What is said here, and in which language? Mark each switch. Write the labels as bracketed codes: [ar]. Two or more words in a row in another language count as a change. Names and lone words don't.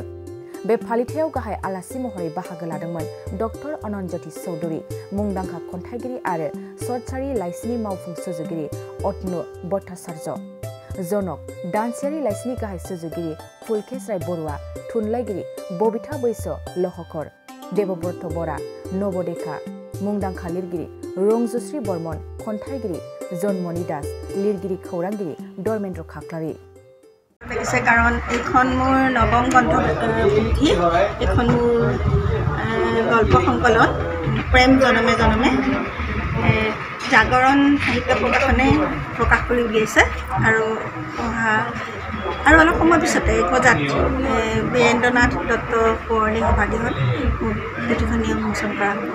[brx] बे फालिथायाव गाहाय आलासि महरै बाहागो लादोंमोन डक्टर अनन्जति चौधुरी, मुंदांखा खन्थाइगिरि आरो सतसारी लाइसिनि मावफुं सुजुगिरि अतनु भट्टाचार्य, जनक दानसेयारि लाइसिनि गाहाय सुजुगिरि फुलकेश राय बरुवा, थुनलाइगिरि बबिता बैस लहकर, देबब्रत बरा, नवदेखा, मुंदांखा लिरगिरि रंजुश्री बर्मन, खन्थाइगिरि जन्मनि दास, लिरगिरि खौरांगिरि धर्मेन्द्र खाख्लारि। [as] লাগিছে কাৰণ এইখন মোৰ নৱম গ্ৰন্থপুথি। এইখন মোৰ গল্প সংকলন প্ৰেম জনমে জনমে জাগৰণ সাহিত্য প্ৰকাশনে প্ৰকাশ কৰি উলিয়াইছে আৰু অলপ সময় পিছতে গজাত বীৰেন্দ্ৰনাথ দত্ত সোঁৱৰণী সভাগৃহত পুথিখন উন্মোচন কৰা হ'ব।